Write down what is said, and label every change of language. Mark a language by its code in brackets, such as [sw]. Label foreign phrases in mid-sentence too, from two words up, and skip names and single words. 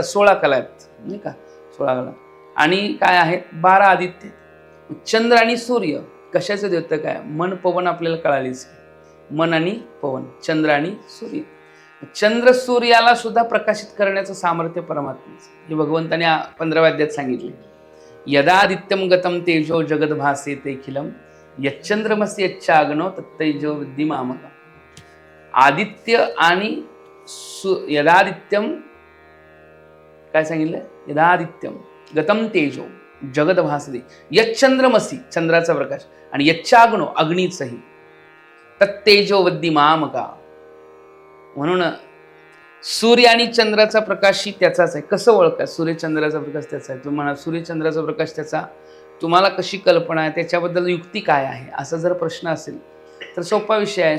[mr] 16 कला आहेत, नाही का. 16 कला आणि काय आहेत? 12 आदित्य. चंद्र आणि सूर्य कशाचं देतं? काय मन पवन आपल्याला कळालीच. मन आणि पवन, चंद्र आणि सूर्य. चंद्र सूर्याला सुद्धा प्रकाशित करण्याचं सामर्थ्य परमात्म्याचं. हे भगवंताने 15व्या अध्यायात सांगितले. [sa] यदादित्यम गतम तेजो जगद्भासे तेखिलम यच्चंद्रमस्य यच्चाग्नो तत्तेजो विद्धिमामक. [mr] आदित्य आणि यदादित्यम काय सांगितलं? [sa] यदादित्यम गतम तेजो, जगद भासते. [mr] यच्चंद्रमसी चंद्राचा प्रकाश, आणि यच्चाग्नो अग्नीचंही, [sa] तत्तेजोवद्दी मामका. [mr] म्हणून सूर्य आणि चंद्राचा प्रकाशही त्याचाच आहे. कसं ओळखा सूर्य चंद्राचा प्रकाश त्याचा आहे? तुम्हाला सूर्य चंद्राचा प्रकाश त्याचा, तुम्हाला कशी कल्पना आहे, त्याच्याबद्दल युक्ती काय आहे, असा जर प्रश्न असेल तर सोपा विषय आहे.